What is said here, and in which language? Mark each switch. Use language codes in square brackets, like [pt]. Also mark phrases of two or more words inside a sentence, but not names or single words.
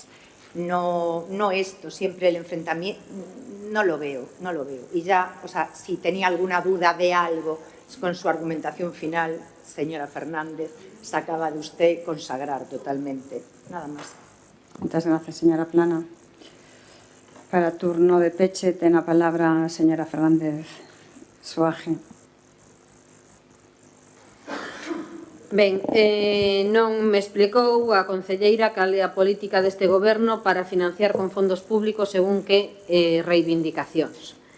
[es] No esto, siempre el enfrentamiento, no lo veo. Y ya, o sea, si tenía alguna duda de algo con su argumentación final, señora Fernández, se acaba de usted consagrar totalmente. Nada más. Muchas gracias, señora Plana. [gl] Para turno de peche, ten a palabra a señora Fernández Soaje. Ben, non me explicou a concelleira cal é a política deste goberno para financiar con fondos públicos según que reivindicacións.